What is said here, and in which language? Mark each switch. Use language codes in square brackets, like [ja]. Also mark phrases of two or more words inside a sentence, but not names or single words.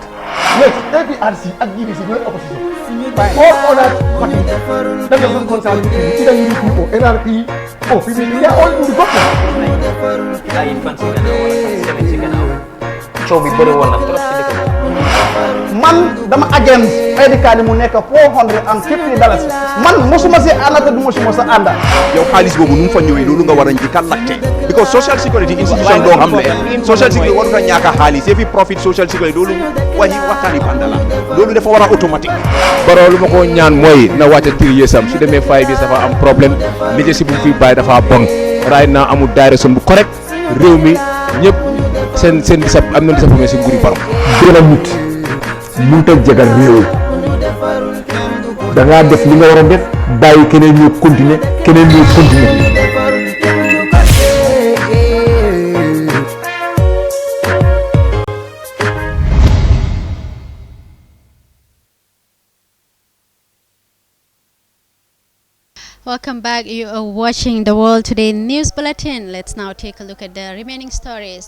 [en] Yes, APRC and DBC not opposition. All other parties that doesn't concern either UDP or NRP or PDP, they are all in the government. [wo] Man, dama [en] against ID card [wo] mu nekk $450. Man mosuma si ànd te du mosuma sa ànda. Yow xaalis boobu nu mu fa ñëwee loolu nga war a njëkk a laajte [en] because social security institution [wo] doo xam ne [en] social security [wo] warut a ñàkk a xaalis fi [en] profit social security [wo] loolu waxtaani banda la loolu dafa war a automatique. Baro lu ma ko ñaan mooy na wàcce 3 years am su demee 5 years dafa am problème leadership bu fi bàyyi dafa bon [en] right now [wo] amul direction bu correct réew mi ñëpp seen am na disappointment si nguuri Baro. Mënut a jagal réew da ngaa def li nga war a def bàyyi keneen ñu continuer [en] Welcome back. You are watching the World Today News Bulletin. Let's now take a look at the remaining stories.